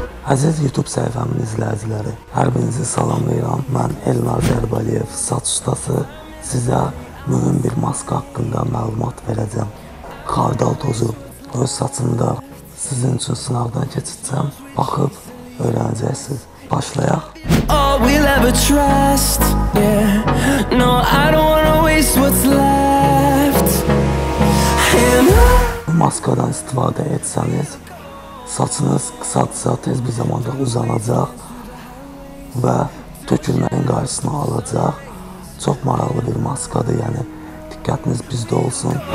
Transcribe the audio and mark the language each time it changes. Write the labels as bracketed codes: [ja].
[az] Əziz YouTube səhifəmin izləyiciləri, hər birinizi salamlayıram. Mən Elnar Zərbaliyev, saç ustası, sizə mühüm bir maska haqqında məlumat verəcəm. Xardal tozu öz saçımda sizin üçün sınavdan keçirəcəm. Baxıb öyrənəcəksiniz. Başlayaq. [en] All we'll ever trust, yeah. No, I don't wanna waste what's left. [az] Bu maskadan istifadə etsəniz, saçınız qısa tez bir zamanda uzanacaq və tökülməyin qarşısını alacaq. Çox maraqlı bir maskadır, yəni diqqətiniz bizdə olsun.